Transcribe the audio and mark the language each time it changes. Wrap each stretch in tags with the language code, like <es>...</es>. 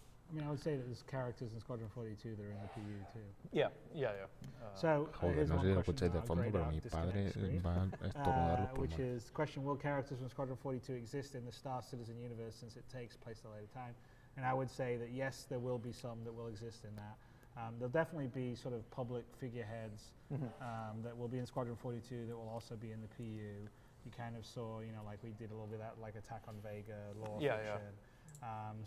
<en>I mean, I would say that there's characters in Squadron 42 that are in the PU too. Yeah. So,</en> <es>joder, no sé si lo escucháis de fondo, pero mi padre va a estornudar los</es> <en>which</en> <es>pulmones.</es> <en>is question: will characters from Squadron 42 exist in the Star Citizen universe since it takes place at a later time? And I would say that yes, there will be some that will exist in that. There'll definitely be sort of public figureheads that will be in Squadron 42 that will also be in the PU. You kind of saw, you know, like we did a little bit of that, like Attack on Vega, lore fiction.</en>